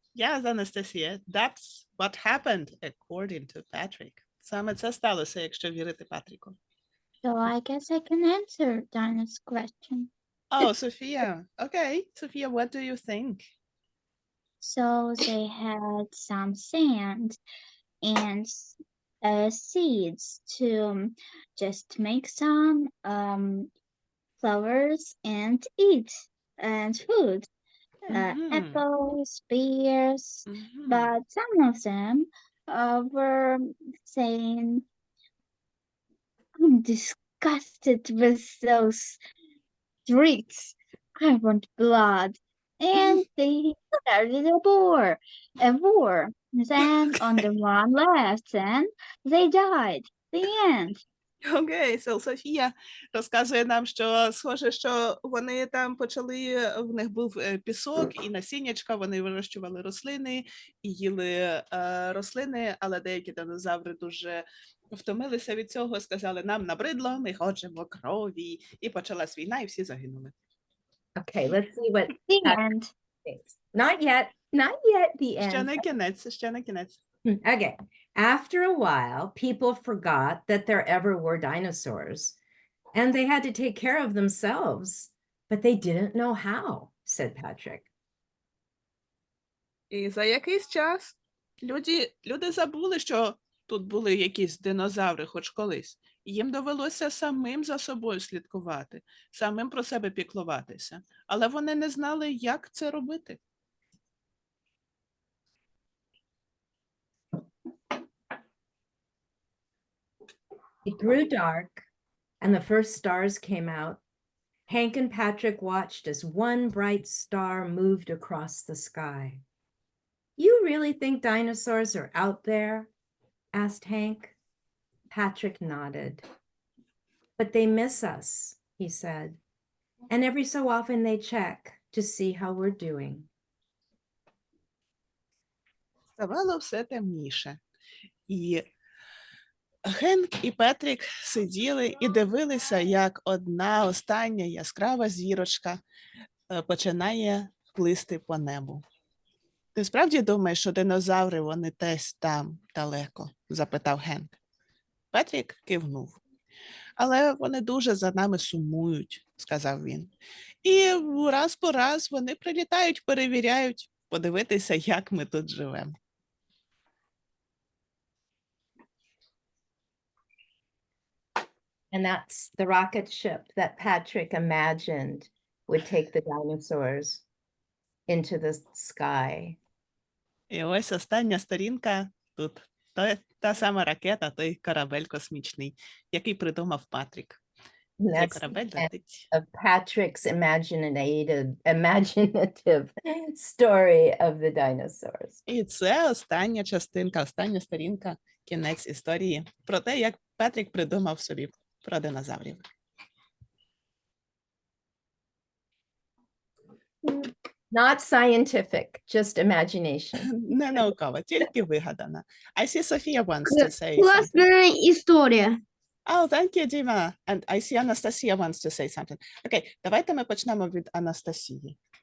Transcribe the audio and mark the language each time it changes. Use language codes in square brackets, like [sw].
[en] Yes, Anastasia, that's what happened according to Patrick. [uk] Саме це сталося, якщо вірити Патріку. [en] So I guess I can answer Dinah's question. Oh, Sophia. Okay, Sophia, what do you think? So they had some sand and seeds to just make some flowers and eat and food. Мгм. apples, pears, Мгм. but some of them were saying, I'm disgusted with those treats. I want blood. And they started a war. Then only one left, and they died. The end. [uk] Окей, Софія розказує нам, що схоже, що вони там почали, в них був пісок і насіннячка, вони вирощували рослини і їли рослини, але деякі динозаври дуже втомилися від цього, сказали, нам набридло, ми хочемо крові, і почалась війна, і всі загинули. [en] Okay, let's see what The Patrick end. thinks. Not yet, the [uk] Ще [en] end. [uk] не кінець, ще не кінець. [en] Okay. After a while, people forgot that there ever were dinosaurs, and they had to take care of themselves, but they didn't know how, said Patrick. [uk] І за якийсь час люди забули, що тут були якісь динозаври хоч колись. І їм довелося самим за собою слідкувати, самим про себе піклуватися. Але вони не знали, як це робити. [en] It grew dark, and the first stars came out. Hank and Patrick watched as one bright star moved across the sky. You really think dinosaurs are out there? Asked Hank. Patrick nodded. But they miss us, he said. And every so often they check to see how we're doing. [uk] Ставало все темніше. І Генк і Петрік сиділи і дивилися, як одна остання яскрава зірочка починає плисти по небу. Ти справді думаєш, що динозаври, вони десь там далеко? Запитав Генк. Петрік кивнув. Але вони дуже за нами сумують, сказав він. І раз по раз вони прилітають, перевіряють, подивитися, як ми тут живемо. [en] And that's the rocket ship that Patrick imagined would take the dinosaurs into the sky. [uk] І ось остання сторінка тут. Та сама ракета, той корабель космічний, який придумав Патрік. [en] And [uk] Цей [en] that's [uk] корабель [en] the end [uk] летить. [en] of Patrick's imaginative story of the dinosaurs. [uk] І це остання частинка, остання сторінка, кінець історії про те, як Патрік придумав собі про динозаврів. [en] Not scientific, just imagination. [uk] Не науково, тільки вигадана. [en] I see Sophia wants to say something. [uk] Класна історія. [en] Oh, thank you, Dima. And I see Anastasia wants to say something. [uk] Окей, давайте ми почнемо від Анастасії.